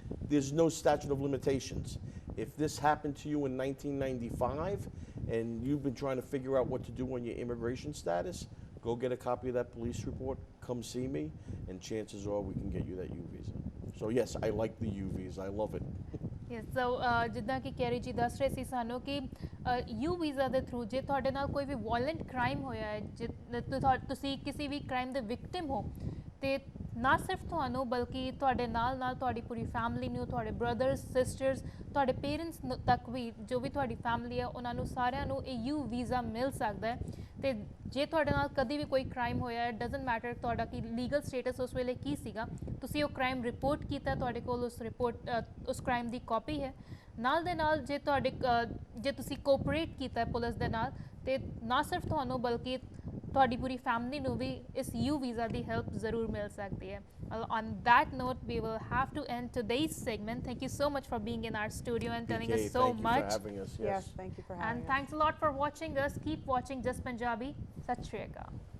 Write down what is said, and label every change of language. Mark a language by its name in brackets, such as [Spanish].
[English] There's no statute of limitations. If this happened to you in 1995 and you've been trying to figure out what to do on your immigration status, go get a copy of that police report, come see me, and chances are we can get you that U visa. So yes, I like the U visa. I love it. Yes, so [Punjabi] ਜਿੱਦਾਂ ਕਿ carry ਜੀ ਦੱਸ ਰਹੇ ਸੀ ਸਾਨੂੰ ਕਿ you visa ਦੇ through ਜੇ ਤੁਹਾਡੇ ਨਾਲ ਕੋਈ ਵੀ ਵਾਇਲੈਂਟ ਕ੍ਰਾਈਮ ਹੋਇਆ ਹੈ, ਤੁਸੀਂ ਕਿਸੇ ਵੀ ਕ੍ਰਾਈਮ ਦੇ ਵਿਕਟਿਮ ਹੋ, ਤੇ ਨਾ ਸਿਰਫ ਤੁਹਾਨੂੰ ਬਲਕਿ ਤੁਹਾਡੇ ਨਾਲ ਨਾਲ ਤੁਹਾਡੀ ਪੂਰੀ ਫੈਮਿਲੀ ਨੂੰ, ਤੁਹਾਡੇ ਬ੍ਰਦਰਸ, ਸਿਸਟਰਸ, ਤੁਹਾਡੇ ਪੇਰੈਂਟਸ ਤੱਕ ਵੀ, ਜੋ ਵੀ ਤੁਹਾਡੀ ਫੈਮਿਲੀ ਹੈ, ਉਹਨਾਂ ਨੂੰ ਸਾਰਿਆਂ ਨੂੰ ਇਹ ਯੂ ਵੀਜ਼ਾ ਮਿਲ ਸਕਦਾ ਹੈ। ਤੇ ਜੇ ਤੁਹਾਡੇ ਨਾਲ ਕਦੀ ਵੀ ਕੋਈ ਕ੍ਰਾਈਮ ਹੋਇਆ ਹੈ, [English] doesn't matter [Punjabi] ਤੁਹਾਡਾ ਕੀ ਲੀਗਲ ਸਟੇਟਸ ਉਸ ਵੇਲੇ ਕੀ ਸੀਗਾ, ਤੁਸੀਂ ਉਹ ਕ੍ਰਾਈਮ ਰਿਪੋਰਟ ਕੀਤਾ, ਤੁਹਾਡੇ ਕੋਲ ਉਸ ਕ੍ਰਾਈਮ ਦੀ ਕਾਪੀ ਹੈ, ਨਾਲ ਦੇ ਨਾਲ ਜੇ ਤੁਸੀਂ ਕੋਆਪਰੇਟ ਕੀਤਾ ਪੁਲਿਸ ਦੇ ਨਾਲ, ਤੇ ਨਾ ਸਿਰਫ ਤੁਹਾਨੂੰ ਬਲਕਿ ਤੁਹਾਡੀ ਪੂਰੀ ਫੈਮਿਲੀ ਨੂੰ ਵੀ ਇਸ ਯੂ ਵੀਜ਼ਾ ਦੀ ਹੈਲਪ ਜ਼ਰੂਰ ਮਿਲ ਸਕਦੀ ਹੈ। [English] On that note, we will have to end today's segment. Thank you so much for being in our studio and telling us so thank much. You for having us. Yes, thank you for having us. And thanks a lot for watching us. Keep watching Just Punjabi. Sat Shri Akal.